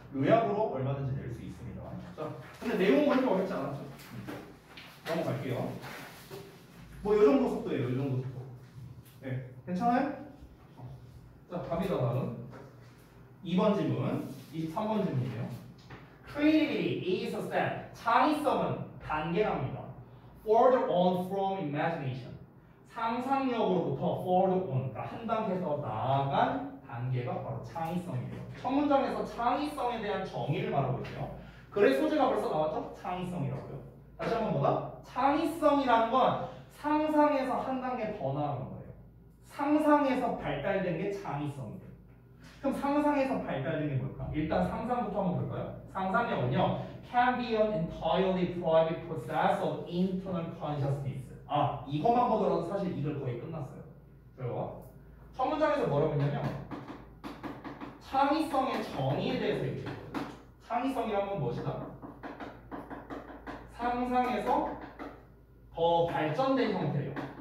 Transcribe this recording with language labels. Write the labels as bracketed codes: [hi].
[ko] 요약으로 얼마든지 낼 수 있습니다. 자, 근데 내용은 그렇게 어렵지 않았죠. 넘어갈게요. 뭐 요 정도 속도예요. 요 정도 속도. 네, 괜찮아요? 자, 갑니다. 다음 2번 질문, 23번 질문이에요. [en] Creativity is a step. [ko] 창의성은 단계랍니다. [en] Further on from imagination. [ko] 상상력으로부터 [en] further on, [ko] 그러니까 한 단계 더 나아간 단계가 바로 창의성이에요. 첫 문장에서 창의성에 대한 정의를 말하고 있어요. 글의 소재가 벌써 나왔죠? 창의성이라고요. 다시 한번 뭐다? 창의성이라는 건 상상에서 한 단계 더 나아간 거예요. 상상에서 발달된 게 창의성이에요. 그럼 상상에서 발달된 게 뭘까? 일단 상상부터 한번 볼까요? 상상력은요, [en] can be an entirely private process of internal consciousness. [ko] 이것만 보더라도 사실 이걸 거의 끝났어요. 결과가. 첫 문장에서 뭐라고 했냐면 창의성의 정의에 대해서 얘기해요. 창의성이란 건 무엇이다? 상상에서 더 발전된 형태예요.